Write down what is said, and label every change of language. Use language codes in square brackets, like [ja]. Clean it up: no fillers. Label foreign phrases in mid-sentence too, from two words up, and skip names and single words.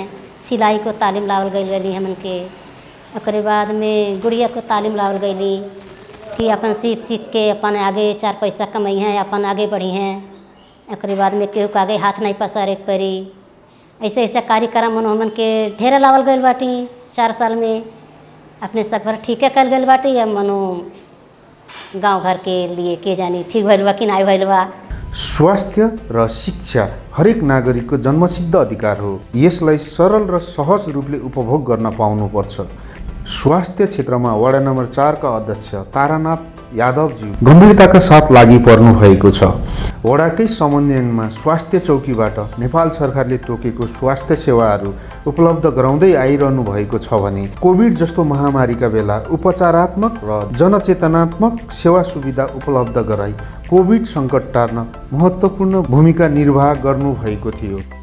[bho] सिलाई को तालीम लावल गई हमन के। ओकरे बाद में गुड़िया को तालीम लावल गई कि अपन सीख के अपन आगे 4 पैसा कमाई हैं, अपन आगे बढ़ी हैं। एक बाद में केहू के आगे हाथ नहीं पसारे के पड़ी। ऐसे ऐसे कार्यक्रम हमन के ढेर लावल गइल बाटी 4 साल में। अपने सकभर ठीके कल गइल बाटी या मनो गांव घर के लिए के जानी ठीक भइल बा कि नहीं भइल बा। [ne] स्वास्थ्य र शिक्षा हरेक नागरिकको जन्मसिद्ध अधिकार हो। यसलाई सरल र सहज रूपले उपभोग गर्न पाउनुपर्छ। स्वास्थ्य क्षेत्रमा वडा नम्बर 4 का अध्यक्ष तारानाथ यादवजी गम्भीरताका साथ लागि पर्नु भएको छ। वडाकै समन्वयनमा स्वास्थ्य चौकीबाट नेपाल सरकारले तोकेको स्वास्थ्य सेवाहरू उपलब्ध गराउँदै आइरहनु भएको छ भने कोभिड जस्तो महामारीका बेला उपचारात्मक र जनचेतनात्मक सेवा सुविधा उपलब्ध गराई कोभिड सङ्कट टार्न महत्त्वपूर्ण भूमिका निर्वाह गर्नुभएको थियो।